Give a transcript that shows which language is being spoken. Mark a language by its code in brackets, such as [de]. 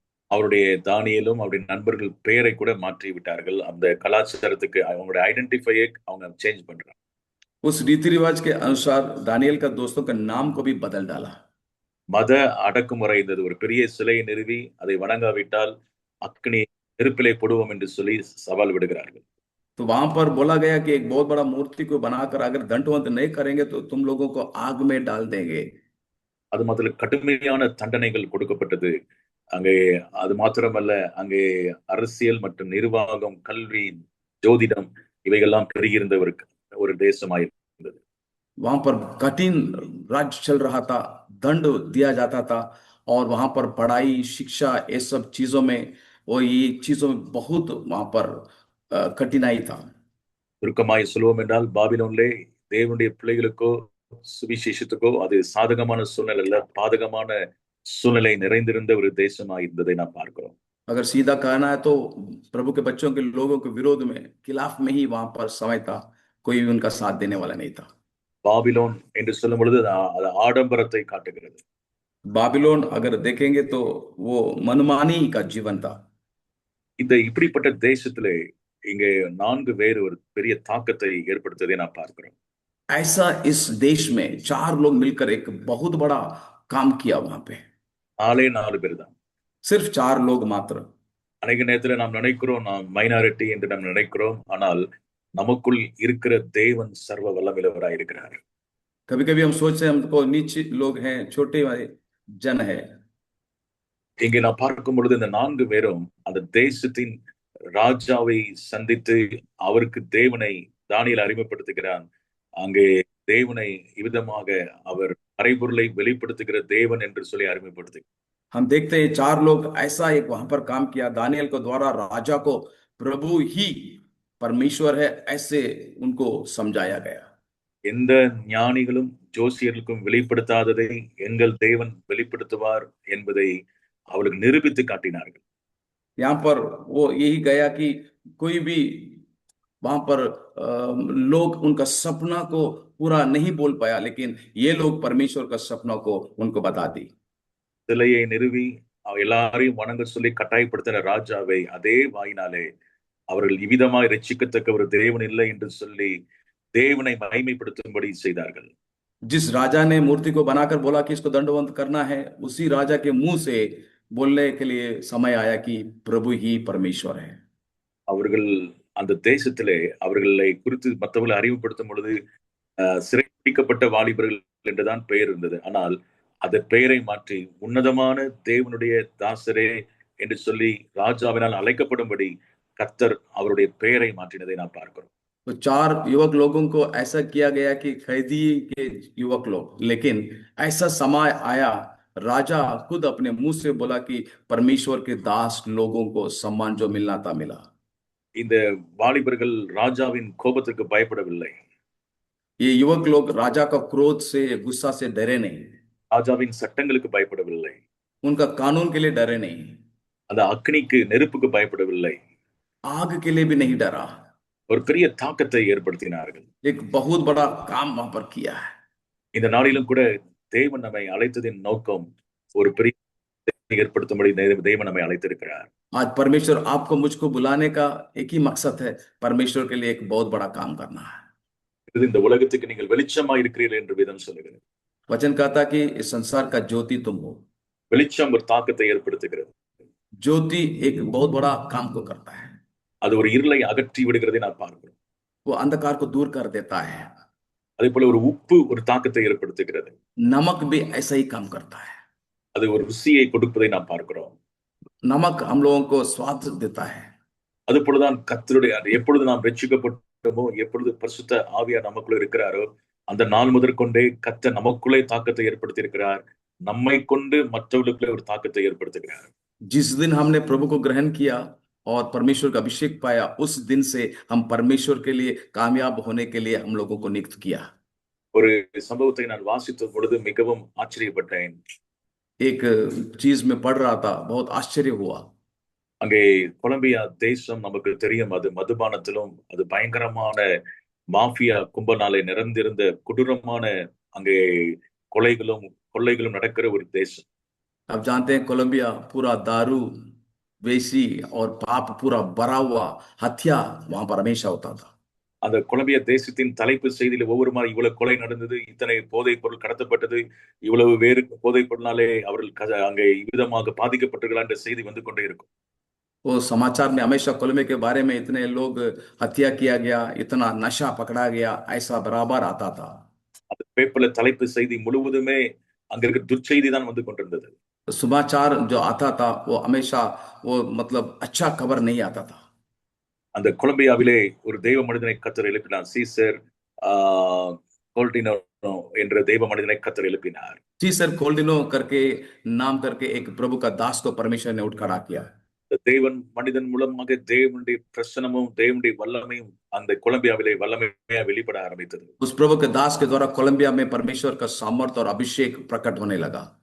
[ta] அவருடைய தானியேலும் அவருடைய நண்பர்கள் பெயரை கூட மாற்றி விட்டார்கள். அந்த கலாச்சாரத்துக்கு அவங்களுடைய ஐடென்டிஃபையை அவங்க சேஞ்ச் பண்றாங்க. [hi] उस रीति रिवाज के अनुसार दानियल का दोस्तों का नाम को भी बदल डाला। [ta] மத அடக்குமுறை இருந்தது. ஒரு பெரிய சிலையை நிறுவி அதை வணங்காவிட்டால் அக்னி நெருப்பிலே போடுவோம் என்று சொல்லி சவால் விடுகிறார்கள். [hi] तो वहां पर बोला गया कि एक बहुत बड़ा मूर्ति को बनाकर अगर दंडवत नहीं करेंगे तो तुम लोगों को आग में डाल देंगे। [ta] அது முதல்ல கடுமையான தண்டனைகள் கொடுக்கப்பட்டது. அங்கே அது மாத்திரமல்ல, அங்கே அரசியல் மற்றும் நிர்வாகம், கல்வி, ஜோதிடம் இவைகள்லாம் பெருகியிருந்த ஒரு தேசமாயிருந்தது. [hi] वहां पर कठिन राज्य चल रहा था, दंड दिया जाता था, और वहां पर पढ़ाई, शिक्षा, ये सब चीजों में और ये चीजों में बहुत वहां पर कठिनाई था। [ta] சுருக்கமாய் சொல்லுவோம் என்றால் பாபிலோனிலே தேவனுடைய பிள்ளைகளுக்கோ சுவிசேஷத்துக்கோ அது சாதகமான சூழ்நிலை அல்ல, பாதகமான சூழ்நிலை நிறைந்திருந்த ஒரு தேசமாக இருந்ததை நாம் பார்க்கிறோம். [hi] अगर सीधा कहना है तो प्रभु के बच्चों के लोगों के विरोध में, खिलाफ में ही वहां पर समय था, कोई भी उनका साथ देने वाला नहीं था। [ta] பாபிலோன் என்று சொல்லும் பொழுது அது ஆடம்பரத்தை காட்டுகிறது. [hi] बाबिलोन अगर देखेंगे तो वो मनमानी का जीवन था। [ta] இந்த இப்படிப்பட்ட தேசத்திலே இங்கே 4 பேர் ஒரு பெரிய தாக்கத்தை ஏற்படுத்துவதை நாம் பார்க்கிறோம். [hi] ऐसा इस देश में 4 लोग मिलकर एक बहुत बड़ा काम किया वहां पे। [ta] 4 பேர் தான். [hi] सिर्फ 4 लोग मात्र। [ta] அநேக நேரத்துல நாம் நினைக்கிறோம் நாம் மைனாரிட்டி என்று நாம் நினைக்கிறோம், ஆனால் நமக்குள் இருக்கிற தேவன் சர்வ வல்லமையுள்ளவராய் இருக்கிறார். [hi] कभी कभी हम सोचते हैं हमको नीचे लोग हैं, छोटे वाले जन है। [ta] இங்கே நாம் பார்க்கும் பொழுது இந்த 4 பேரும் அந்த தேசத்தின் ராஜாவை சந்தித்து அவருக்கு தேவனை தானியேல் அறிமுகப்படுத்துகிறான். அங்கே தேவனை இவ்விதமாக அவர் மறைபொருளை வெளிப்படுத்துகிற தேவன் என்று சொல்லி அறிமுகப்படுத்து. [hi] हम देखते हैं 4 लोग ऐसा एक वहां पर काम किया, दानियेल को द्वारा राजा को प्रभु ही परमेश्वर है ऐसे उनको समझाया गया। [ta] எந்த ஞானிகளும் ஜோசியர்களுக்கும் வெளிப்படுத்தாததை எங்கள் தேவன் வெளிப்படுத்துவார் என்பதை அவளுக்கு நிரூபித்து காட்டினார்கள். [hi] यहाँ पर वो यही गया कि कोई भी वहां पर लोग उनका सपना को पूरा नहीं बोल पाया, लेकिन ये लोग परमेश्वर का सपनों को उनको बता दी। [ta] சிலையை நிறுவி எல்லாரையும் வணங்க சொல்லி கட்டாயப்படுத்தின ராஜாவை அதே வாயினாலே அவர்கள் இவ்விதமாய் ரட்சிக்கத்தக்க ஒரு தேவன் இல்லை என்று சொல்லி தேவனை மகிமைப்படுத்தும்படி செய்தார்கள். [hi] जिस राजा ने मूर्ति को बनाकर बोला कि इसको दंडवंत करना है, उसी राजा के मुंह से बोलने के लिए समय आया कि प्रभु ही परमेश्वर है। [ta] அவர்கள் அந்த தேசத்திலே அவர்களை குறித்து மற்றவர்களை அறிவுப்படுத்தும் பொழுது சிறைப்பிடிக்கப்பட்ட வாலிபர்கள் என்றுதான் பெயர் இருந்தது. ஆனால் அந்த பெயரை மாற்றி உன்னதமான தேவனுடைய தாசரே என்று சொல்லி ராஜாவினால் அழைக்கப்படும்படி கர்த்தர் அவருடைய பெயரை மாற்றினதை நாம் பார்க்கிறோம். [hi] तो 4 युवक लोगों को ऐसा किया गया कि कैदी के युवक लोग, लेकिन ऐसा समय आया, राजा खुद अपने मुंह से बोला कि परमेश्वर के दास लोगों को सम्मान जो मिलना था मिला। [ta] இந்த வாலிபர்கள் ராஜாவின் கோபத்துக்கு பயப்படவில்லை. [hi] ये युवक लोग राजा का क्रोध से, गुस्सा से डरे नहीं, [ta] ராஜாவின் சட்டங்களுக்கு பயப்படவில்லை, [hi] उनका कानून के लिए डरे नहीं, [ta] அந்த அக்னிக்கு நெருப்புக்கு பயப்படவில்லை, [hi] आग के लिए भी नहीं डरा। [ta] ஒரு பெரிய தாக்கத்தை ஏற்படுத்தினார்கள். [hi] एक बहुत बड़ा काम वहां पर किया है। [ta] இந்த நாளிலும் கூட தேவன் நம்மை அழைத்ததின் நோக்கம் ஒரு பெரிய ஏற்படுத்தும்படி தேவன் நம்மை அழைத்திருக்கிறார். [hi] आज परमेश्वर आपको मुझको बुलाने का एक ही मकसद है, परमेश्वर के लिए एक बहुत बड़ा काम करना है। [ta] இந்த உலகத்துக்கு நீங்கள் வெளிச்சமா இருக்கிறீர்கள் என்று வேதம் சொல்லுகிறது. [hi] वचन कहता कि इस संसार का ज्योति तुम हो। [ta] வெளிச்சம் ஒரு தாக்கத்தை ஏற்படுத்துகிறது. [hi] ज्योति एक बहुत बड़ा काम को करता है, [ta] அது ஒரு இருளை அகற்றி விடுகிறதை நாம் பார்க்கிறோம். [hi] वो अंधकार को दूर कर देता है। [ta] அதே போல ஒரு உப்பு ஒரு தாக்கத்தை ஏற்படுத்துகிறது. [hi] नमक भी ऐसा ही काम करता है। [ta] அது ஒரு ருசியை கொடுப்பதை நாம் பார்க்கிறோம். [hi] नमक हम लोगों को स्वाद देता है। [ta] அது போலதான் கர்த்தருடைய எப்பொழுது நாம் ரட்சிக்கப்பட்டோமோ, எப்பொழுது பரிசுத்த ஆவியார் நமக்குள்ள இருக்கிறாரோ, அந்த நாள் முதற்கொண்டே கர்த்தர் நமக்குள்ளே தாக்கத்தை ஏற்படுத்தி இருக்கிறார். நம்மை கொண்டு மற்றவர்களுக்குள்ளே ஒரு தாக்கத்தை ஏற்படுத்துகிறார். [hi] जिस दिन हमने प्रभु को ग्रहण किया और परमेश्वर का अभिषेक पाया, उस दिन से हम परमेश्वर के लिए कामयाब होने के लिए हम लोगों को नियुक्त किया। [ta] ஒரு சம்பவத்தை நான் வாசித்த பொழுது மிகவும் ஆச்சரியப்பட்டேன். [hi] एक चीज में पढ़ रहा था, बहुत आश्चर्य हुआ। [ta] அங்கே கொலம்பியா தேசம் நமக்கு தெரியும், அது மதுபானத்திலும் அது பயங்கரமான மாஃபியா கும்பனாலே நிறைந்திருந்த கொடூரமான அங்கே கொள்ளைகளும் நடக்கிற ஒரு தேசம். [hi] आप जानते हैं कोलंबिया पूरा दारू, वेशी और पाप पूरा भरा हुआ, हत्या वहां पर हमेशा होता था। [ta] அந்த கொலம்பியா தேசத்தின் தலைப்பு செய்தியில ஒவ்வொரு மாதிரி இவ்வளவு கொலை நடந்தது, இத்தனை போதைப் பொருள் கடத்தப்பட்டது, இவ்வளவு வேறு போதைப் பொருளாலே அவர்கள் அங்கே விதமாக பாதிக்கப்பட்டிருக்கலாம் என்ற செய்தி வந்து கொண்டே இருக்கும். [hi] वो समाचार में हमेशा कोलंबिया के बारे में इतने लोग हत्या किया गया, इतना नशा पकड़ा गया, ऐसा बराबर आता था। [ta] அந்த பேப்பர்ல தலைப்பு செய்தி முழுவதுமே அங்க இருக்க துர்ச்செய்தி தான் வந்து கொண்டிருந்தது. [hi] समाचार जो आता था वो हमेशा वो मतलब अच्छा खबर नहीं आता था। [ta] அந்த கொலம்பியாவிலே ஒரு தெய்வ மனிதனை கர்த்தர் எழுப்பினார். சீசர் கோல்டினோ என்ற தெய்வ மனிதனை கர்த்தர் எழுப்பினார். [hi] सीसर कोल्डिनो करके नाम करके एक प्रभु का दास को परमेश्वर ने उठ खड़ा किया। [ta] தேவன் மனிதன் மூலமாக தேவனுடைய பிரசன்னமும் தேவனுடைய வல்லமையும் அந்த கொலம்பியாவிலே வல்லமையா வெளிப்பட ஆரம்பித்தது. [hi] उस प्रभु के दास के द्वारा कोलंबिया में परमेश्वर का सामर्थ और अभिषेक प्रकट होने लगा।